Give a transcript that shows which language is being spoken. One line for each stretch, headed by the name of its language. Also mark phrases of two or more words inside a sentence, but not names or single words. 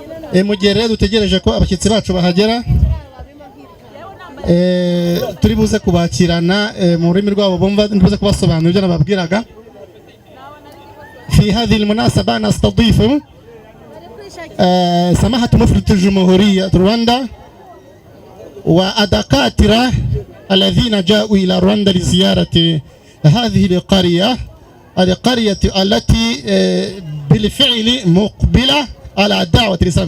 Kinyarwanda: mu gihe rero dutegereje ko abashyitsi bacu bahagera, turi buze kubakirana mu rurimi rwabo bumva, ndibuze kubasobanurira ibyo nababwiraga.
Arabic: في هذه المناسبة نستضيف سماحة مفتي الجمهورية رواندا والدكاترة الذين جاءوا إلى رواندا لزيارة هذه القرية التي بالفعل مقبلة على دعوة الإسلام.